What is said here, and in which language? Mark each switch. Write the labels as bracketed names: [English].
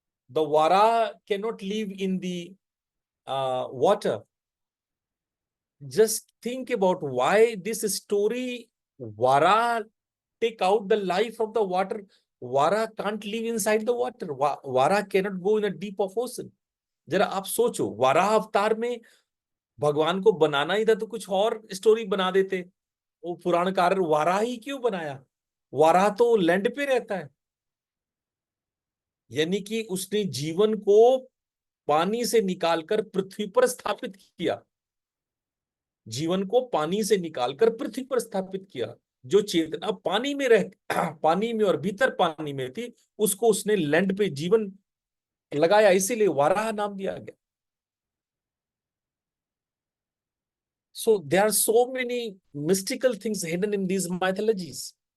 [English] The Vara cannot live in the water. Just think about why this story, Vara take out the life of the water. Vara can't live inside the water. Vara cannot go in a deep of ocean. [Hindi] जरा आप सोचो, वाराह अवतार में भगवान को बनाना ही था तो कुछ और स्टोरी बना देते। वो पुराणकार वाराह ही क्यों बनाया? वाराह तो लैंड पे रहता है। यानी कि उसने जीवन को पानी से निकालकर पृथ्वी पर स्थापित किया। जीवन को पानी से निकालकर पृथ्वी पर स्थापित किया। जो चेतना पानी में पानी में और भीतर पानी में थी, उसको उसने लैंड पे जीवन लगाया, इसीलिए वाराह नाम दिया गया। [English] So there are so many mystical things hidden in these mythologies.